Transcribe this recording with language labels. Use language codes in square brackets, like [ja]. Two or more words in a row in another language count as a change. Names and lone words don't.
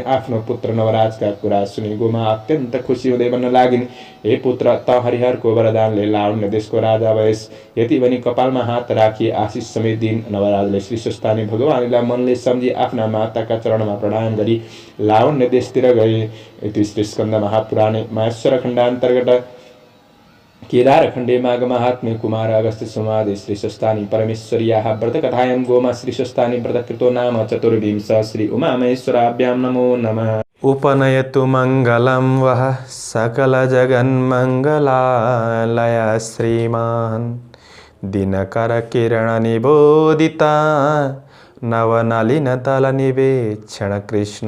[ne] आफ्नो पुत्र नवराजका कुरा सुनि गोमा अत्यन्त खुसी हुँदै भन्न लागिन्, हे पुत्र, त हरिहरको वरदानले लावण्य देशको राजा भएस्। यति भनी कपालमा हात राखी आशिष समेत दिन नवराजले श्री स्वस्थानी भगवानीलाई मनले सम्झी आफ्ना माताका चरणमा प्रणाम गरी लावण्य देशतिर गए। [sa] इति श्री स्कन्द महापुराणे माहेश्वर खण्डान्तर्गत केदारखण्डे माघ महात्म्ये कुमार अगस्त्य संवादे श्री स्वस्थानी परमेश्वर्याः व्रतकथायां गोमा श्री स्वस्थानी व्रतकृतो नाम चतुर्विंश। श्री उमामहेश्वराभ्यां नमो नमः। उपनयतु मङ्गलं वः सकलजगन्मङ्गलालय श्रीमान् दिनकरकिरणनिबोदिता नवनलिनदलनिवेक्षण कृष्ण।